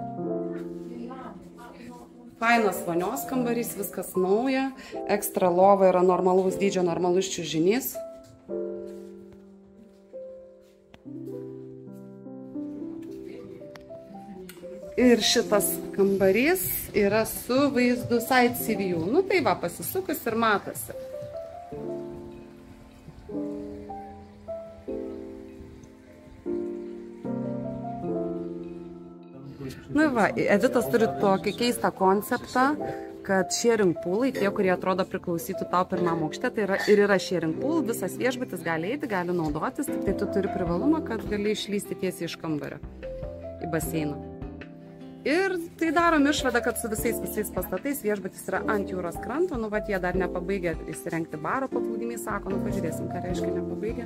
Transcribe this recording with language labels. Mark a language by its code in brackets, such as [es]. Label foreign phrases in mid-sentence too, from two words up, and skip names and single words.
[lt] Fainas vonios kambarys, viskas nauja. Ekstra lova yra normalaus dydžio, normalus čiužinys. Ir šitas kambarys yra su vaizdu [en] side sea view. [lt] Nu tai va, pasisukus ir matosi. Nu va, Evitas turi tokį keistą konceptą, kad [en] sharing poolai, [lt] tie, kurie atrodo priklausytų tau pirmam aukšte, tai yra [en] sharing pool, [lt] visas viešbutis gali eiti, gali naudotis, tik tai tu turi privalumą, kad gali išlysti tiesiai iš kambario į baseiną. Ir tai darom išvadą, kad su visais pastatais viešbutis yra ant jūros kranto, nu vat jie dar nepabaigė įsirengti baro paplūdimy, sako, nu pažiūrėsim, ką reiškia nepabaigė.